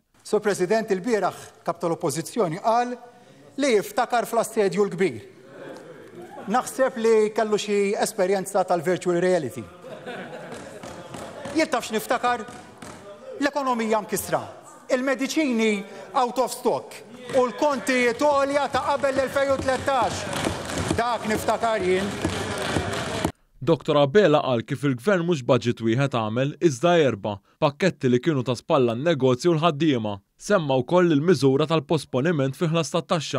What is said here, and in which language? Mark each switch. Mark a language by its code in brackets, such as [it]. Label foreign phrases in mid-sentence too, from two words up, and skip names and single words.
[mt] Sur President, il-bieraħ kap tal-Oppożizzjoni qal li jiftakar fl-assedju l-kbir. Naħseb li kellu xi esperjenza tal- [en] virtual reality. [mt] Jien taf x'niftakar l-ekonomija mkissra, il-mediċini [en] out of stock [mt] u l-konti għolja ta' qabel l-2013. Dak niftakar jien. Dr. Abela qal kif il-Gvern mhux budget wieħed għamel iżda 4 pakketti li kienu ta' spalla n-negozju u l-ħaddiema. Semma wkoll il-miżura tal-posponiment fi ħlas tat-taxxa.